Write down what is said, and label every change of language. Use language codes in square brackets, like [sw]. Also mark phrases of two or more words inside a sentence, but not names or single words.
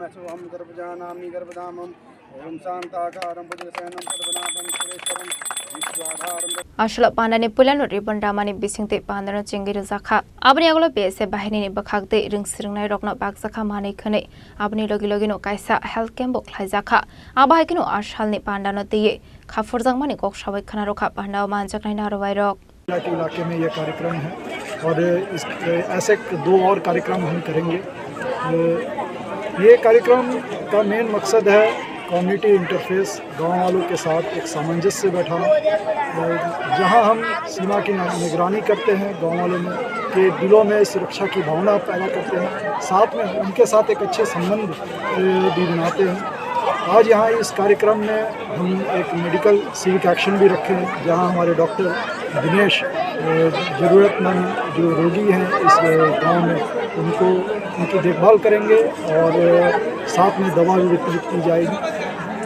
[trp] Ashla Pandani Pulan Ribbon Ramani Bisingte Pandana Chingir Zaka Abni Agolo BSF Bahini Bakakte Ringsringnai Rokna Baksaka Mani Kane Abni Logilogino Kaisa [en] Health Camp [trp] Khlaijaka Abahikino Ashalni Pandano Tiye Khafurzang Mani Kok Shabai Khanaroka Panda Manjaknai Narwai Rok [hi] इलाके में ये कार्यक्रम है और ऐसे 2 और कार्यक्रम हम करेंगे ये कार्यक्रम का मेन मकसद है [en] community interface [hi] गांव वालों के साथ एक सामंजस्य बैठाना जहां हम सीमा की निगरानी करते हैं गांव वालों में के दिलों में सुरक्षा की भावना पैदा करते हैं साथ में उनके साथ एक अच्छे संबंध भी बनाते हैं आज यहाँ इस कार्यक्रम में हम एक [en] medical civic action [hi] भी रखे हैं जहाँ हमारे डॉक्टर दिनेश ज़रूरतमंद जो रोगी हैं इस गांव में उनको उनकी देखभाल करेंगे और साथ में दवा भी वितरित की जाएगी।